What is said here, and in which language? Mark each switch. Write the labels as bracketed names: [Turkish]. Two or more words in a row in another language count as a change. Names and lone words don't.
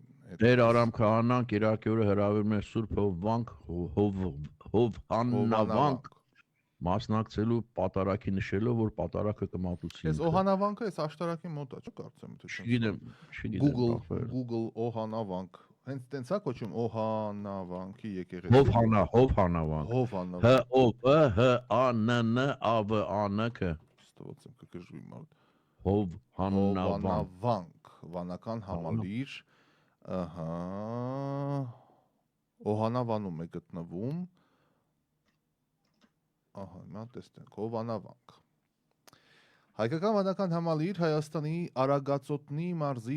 [Armenian] Տեր Արամ Քահանան Կիրակի օրը հրավիրում է Սուրբ Հովհաննավանք մասնակցելու պատարակի նշելով, որ պատարակը կմատուցի։ Այս Օհանավանքը այս աշտարակի մոտ է, կարծեմ թե։ Չգիտեմ։ Google Օհանավանք։ Հենց տենց է կոչում Օհանավանքի եկեղեցի։ Հովհանավանք։ H-O-V-H-A-N-N-A-V-A-N-K։ Ստվոց եմ կգժվի մարդ։ Հովհանավանք։ Վանական համալիր, ահա, Օհանավանում է գտնվում, ահա, հիմա տեսնենք, Հովանավանք։ Հայկական վանական համալիր Հայաստանի Արագածոտնի մարզի